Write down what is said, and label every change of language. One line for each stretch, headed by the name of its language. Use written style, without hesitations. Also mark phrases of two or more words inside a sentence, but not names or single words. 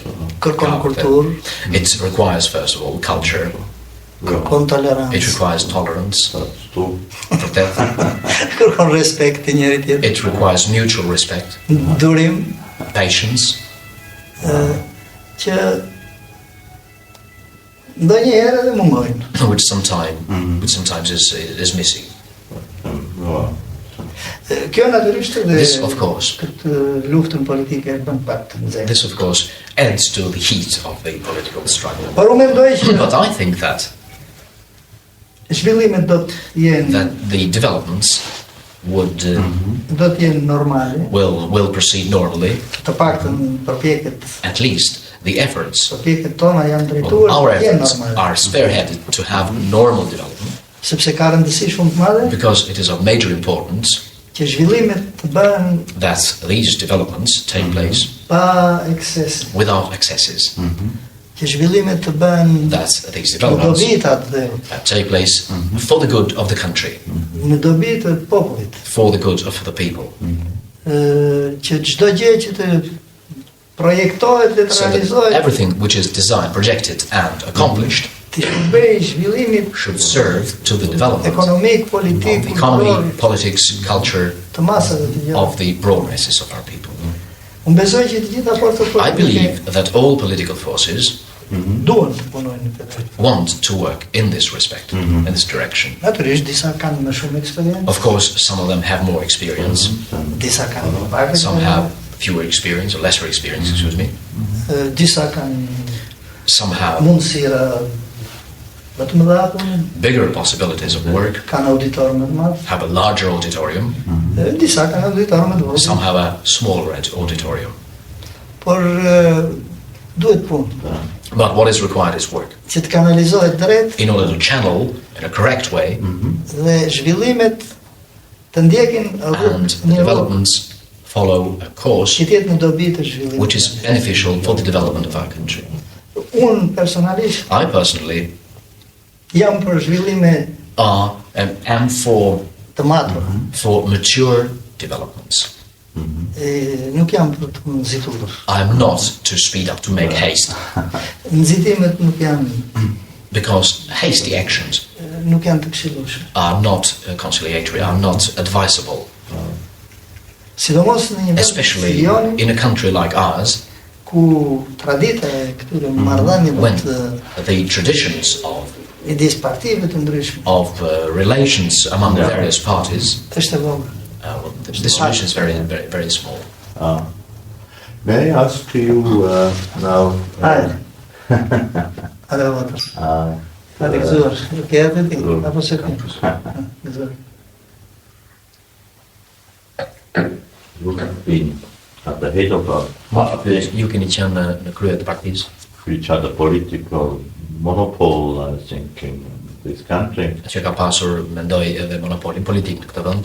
Albanian: Kërkon kulturë,
English: It requires, first of all, culture.
Albanian: kërkon
English: It
Albanian: tolerancë,
English: requires tolerance,
Albanian: kërkon respekt të njëri tjetrit,
English: it requires mutual respect,
Albanian: durim
English: patience,
Albanian: që ndonjëherë edhe mungojnë.
English: which sometimes is missing.
Albanian: Kjo natyrisht edhe
English: This, of course,
Albanian: këtë luftën politike e bën pak të nxehtë.
English: this of course adds to the heat of the political struggle.
Albanian: Por unë mendoj që
English: But I think that
Albanian: zhvillimet do të jenë
English: the developments would
Albanian: do të jenë normale,
English: will proceed normally.
Albanian: të paktën përpjekjet
English: At least the efforts
Albanian: tona janë
English: of
Albanian: drejtuar
English: our
Albanian: të jenë
English: efforts
Albanian: normale,
English: are spearheaded to have normal development,
Albanian: sepse ka rëndësi shumë të madhe
English: because it is of major importance
Albanian: që zhvillimet të bëhen
English: that these developments take place
Albanian: pa eksese,
English: without excesses,
Albanian: që zhvillimet të bëhen
English: that these
Albanian: në
English: developments
Albanian: dobi të atë dhe
English: take place for the good of the country,
Albanian: në dobi të popullit,
English: for the good of the people,
Albanian: që çdo gjë që të projektohet dhe të
English: so that
Albanian: realizohet
English: everything which is designed, projected and accomplished
Albanian: të shërbejë zhvillimit
English: should serve to the development
Albanian: ekonomik,
English: of
Albanian: politik,
English: the economy,
Albanian: kulturor,
English: politics, culture
Albanian: të masave të gjëra.
English: of the broad masses of our people.
Albanian: Unë besoj që të gjitha forcat
English: I
Albanian: politike
English: believe that all political forces
Albanian: duhen të punojnë në këtë.
English: want to work in this respect, in this direction.
Albanian: Natyrisht disa kanë më shumë eksperiencë,
English: Of course, some of them have more experience,
Albanian: disa kanë më pak
English: some
Albanian: eksperiencë,
English: have fewer experience or lesser experience, excuse me.
Albanian: disa kanë
English: Some have
Albanian: mundësira më të mëdha,
English: bigger possibilities of work,
Albanian: kanë auditor më të madh,
English: have a larger auditorium,
Albanian: disa kanë auditor më të
English: some
Albanian: vogël,
English: have a smaller auditorium.
Albanian: por duhet punë
English: But what is required is work.
Albanian: që të kanalizohet drejt
English: In order to channel in a correct way
Albanian: dhe zhvillimet të ndjekin
English: and
Albanian: rrugë
English: the
Albanian: një rrugë
English: developments follow a course
Albanian: që të jetë në dobi të zhvillimit.
English: which is beneficial for the development of our country.
Albanian: Unë personalisht
English: I personally
Albanian: jam për zhvillime
English: am
Albanian: të matura.
English: for mature developments.
Albanian: Nuk jam për të nxitur.
English: I am not to speed up, to make haste,
Albanian: Nxitimet nuk janë
English: hasty actions
Albanian: nuk janë të këshillueshme.
English: are not conciliatory, are not advisable,
Albanian: Sidomos në një vend si
English: especially
Albanian: joni,
English: in a country like ours,
Albanian: ku tradita e këtyre marrëdhënieve
English: when
Albanian: të
English: the traditions
Albanian: midis partive të ndryshme
English: of relations among the various parties,
Albanian: është e vogël.
English: this solution is very, very, very small. May I ask you now?
Albanian: A dhe votër. A të gëzuar. Nuk e atë ti, apo se ti? Gëzuar.
English: You have been at the head of a party
Albanian: Ju keni qenë në krye të partisë
English: which had a political monopole, I think, in this country.
Albanian: që ka pasur, mendoj, edhe monopolin politik në këtë vend.